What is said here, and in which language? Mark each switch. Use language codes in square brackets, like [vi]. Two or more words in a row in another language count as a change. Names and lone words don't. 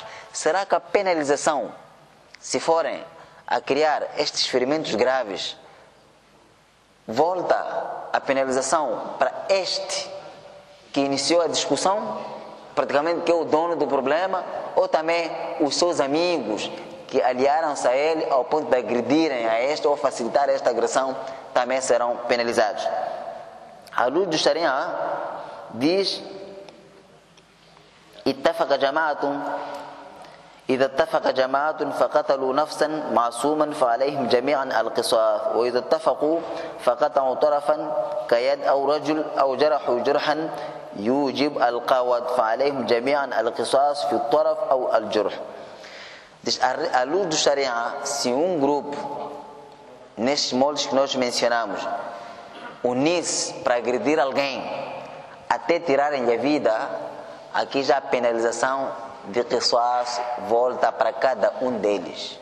[pt] Será que a penalização, se forem a criar estes ferimentos graves, volta a penalização para este que iniciou a discussão, praticamente que é o dono do problema, ou também os seus amigos que aliaram-se a ele ao ponto de agredirem a este ou facilitar esta agressão, também serão penalizados. A luz do Sharia diz: [ar] اتفق جماعة إذا اتفق جماعة فقتلوا نفسا معصوما فعليهم جميعا القصاص وإذا اتفقوا فقطعوا طرفا كيد أو رجل أو جرحوا جرحا يوجب القود فعليهم جميعا القصاص في الطرف أو الجرح. [pt] Diz, à luz do Sharia, se um grupo, nestes moldes que nós mencionamos, unir-se para agredir alguém até tirarem-lhe a vida, aqui já a penalização de qisas volta para cada um deles.